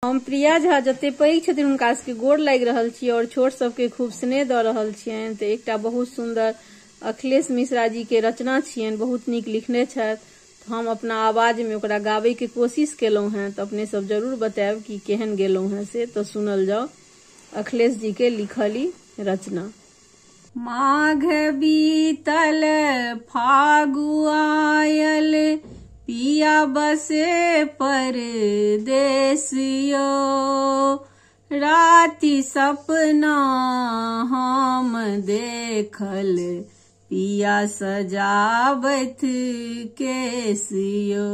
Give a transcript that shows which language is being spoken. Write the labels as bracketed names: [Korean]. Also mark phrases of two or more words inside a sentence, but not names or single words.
[Maithili] हम प्रिया झा जते पैघ छथिन हुनका सबके गोर लागि रहल छी और छोट सबके खूब स्नेह द रहल छियनि। तो एकटा बहुत सुंदर अखिलेश मिश्रा जी के रचना छियनि, बहुत नीक लिखने छथि। तो हम अपना आवाज में ओकरा गावे के कोशिश केलहुं हैं, तो अपने सब जरूर बताएब कि केहन गेलहुं हैं से। तो सुनल जाओ अखिलेश जी के लिखली रचना। माघ बीतल फागु आयल, पिया बसे परदेसियो। राति सपना हम देखल, पिया सजावत केसियो।